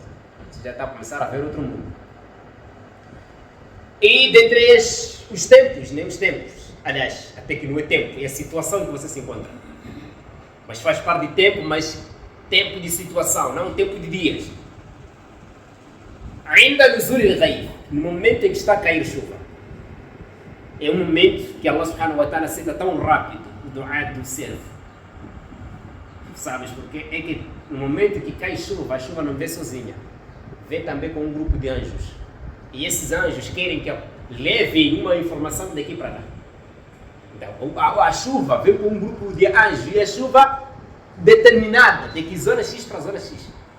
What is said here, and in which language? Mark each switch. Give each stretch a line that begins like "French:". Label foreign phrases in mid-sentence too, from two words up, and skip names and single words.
Portuguese: Você já está a começar a ver outro mundo. E dentre os tempos, aliás, até que não é tempo, é a situação que você se encontra. Mas faz parte de tempo, mas tempo de situação, não tempo de dias. Ainda no Zul al-Ghayb, no momento em que está a cair chuva, é um momento que
Arabic: الله سبحانه وتعالى
Portuguese: aceita tão rápido o dua do servo. Sabes porque é que no momento que cai chuva, a chuva não vem sozinha, vem também com um grupo de anjos. E esses anjos querem que levem uma informação daqui para lá. Então, a chuva vem com um grupo de anjos e a chuva determinada, de que zona X para zona X.